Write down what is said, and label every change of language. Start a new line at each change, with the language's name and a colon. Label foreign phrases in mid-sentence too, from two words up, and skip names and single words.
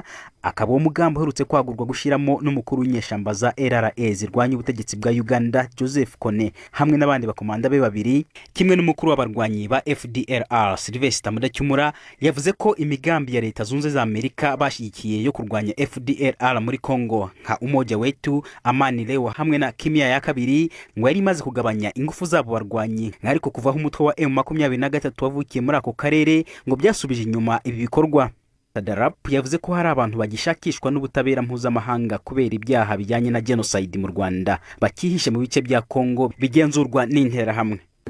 Kinyarwanda: Akaba umugambi uherutse kwagurwa gushiramo n'umukuru w'inyeshamba za FDLR zirwanya ubutegetsi bwa Uganda Joseph Kone hamwe n'abandi bakomanda be babiri kimwe n'umukuru w'abarwanyi ba FDLR Sylvester Mudacyumura yavuze ko imigambi ya leta zunze za Amerika bashigikiye yo kurwanya FDLR muri Kongo nka Umoja Wetu, Amani Leo hamwe na Kimya ya kabiri ngo yari imaze kugabanya ingufu zabo barwanyi ariko kuvaho umutwe wa M23 wavukiye muri ako karere ngo byasubije inyuma ibi bikorwa. Rapp yavuze ko hari abantu bagishakishwa n'ubutabera mpuzamahanga kubera ibyaha bijyanye na genocide mu Rwanda bakihishe mu bice bya Kongo bigenzurwa n'interahamwe.